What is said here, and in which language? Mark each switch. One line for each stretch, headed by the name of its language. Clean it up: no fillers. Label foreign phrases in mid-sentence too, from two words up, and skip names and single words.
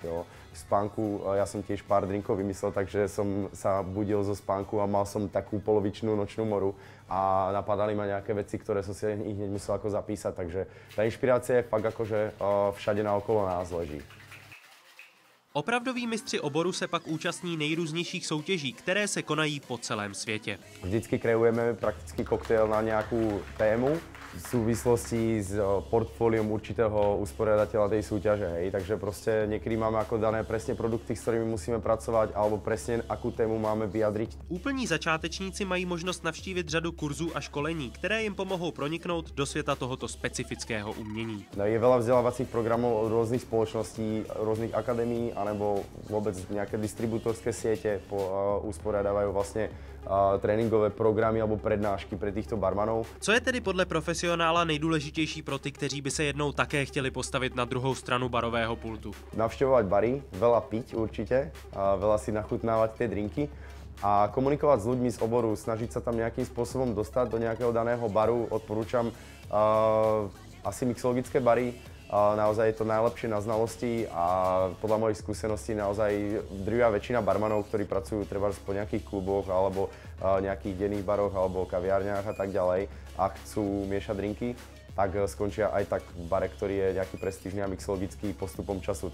Slovak: Jo. V spánku ja som tiež pár drinkov vymyslel, takže som sa budil zo spánku a mal som takú polovičnú nočnú moru a napadali ma nejaké veci, ktoré som si hneď musel ako zapísať. Takže tá inšpirácia je fakt akože všade naokolo nás leží.
Czech: Opravdoví mistři oboru se pak účastní nejrůznějších soutěží, které se konají po celém světě.
Slovak: Vždycky kreujeme prakticky koktejl na nejakú tému v súvislosti s portfóliom určitého usporiadateľa tej súťaže. Hej. Takže proste niekedy máme ako dané presne produkty, s ktorými musíme pracovať, alebo presne akú tému máme vyjadriť.
Czech: Úplní začátečníci mají možnost navštívit řadu kurzů a školení, které jim pomohou proniknout do světa tohoto specifického umění.
Slovak: Je veľa vzdelávacích programov od rôznych spoločností, rôznych akadémií, anebo vôbec nejaké distribútorské siete usporiadávajú vlastne tréninkové programy alebo prednášky pre týchto barmanov.
Czech: Co je tedy podle profesionála nejdůležitější pro ty, kteří by se jednou také chtěli postavit na druhou stranu barového pultu?
Slovak: Navštevovať bary, veľa piť určite, veľa si nachutnávať tie drinky a komunikovať s ľuďmi z oboru, snažiť sa tam nejakým spôsobom dostať do nejakého daného baru. Odporúčam asi mixologické bary. Naozaj je to najlepšie na znalosti a podľa mojich skúseností naozaj drvivá väčšina barmanov, ktorí pracujú trebárs po nejakých kluboch alebo nejakých denných baroch alebo kaviárniach a tak ďalej a chcú miešať drinky, tak skončia aj tak v bare, ktorý je nejaký prestížny a mixologický postupom času.